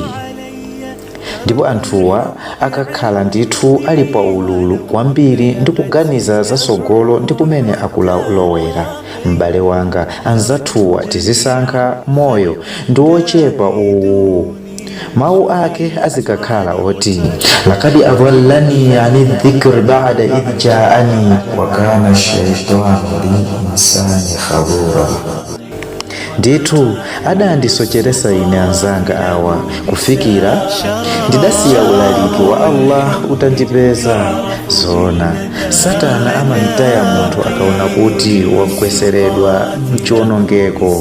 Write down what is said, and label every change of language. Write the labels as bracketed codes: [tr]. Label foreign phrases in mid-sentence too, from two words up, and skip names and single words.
[ny] Ndipo anthuwa akakhala ndithu ali pa ululu kwambiri ndi kuganiza zasogolo ndi kumene akulowera. M'bale wanga, anzathuwa tizisankha moyo ndi wochepa uwu. Mawu ake azikakhala oti [ar] لقد أضلني عن الذكر بعد إذ جاءني وكان الشيطان للإنسان خذولا. [ny] Ndithu adandisocheresa ine anzanga awa kufikira ndidasiya ulaliki wa Allah utandipeza. Zona Satana amamtaya munthu akaona kuti wagweseredwa mchiwonongeko.